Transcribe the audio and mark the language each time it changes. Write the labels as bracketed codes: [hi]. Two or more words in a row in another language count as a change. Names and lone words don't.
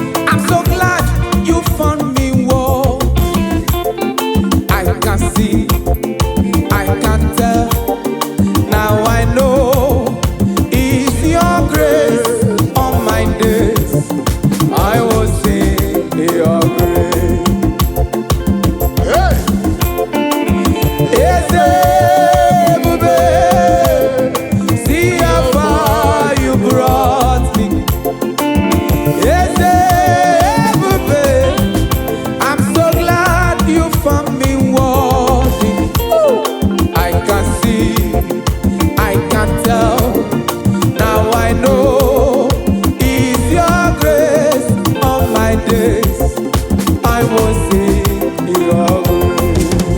[en] I'm so glad you found me, whoa. I can see, I can tell. Now I know it's your grace on my days. I will sing your grace. Hey! [ig] Eze ebube, [en] see how far you brought me. [ig] Eze ebube, [en] I'm so glad you found me worthy. I can see, I can tell. Now I know it's your grace on my days. I will sing your grace.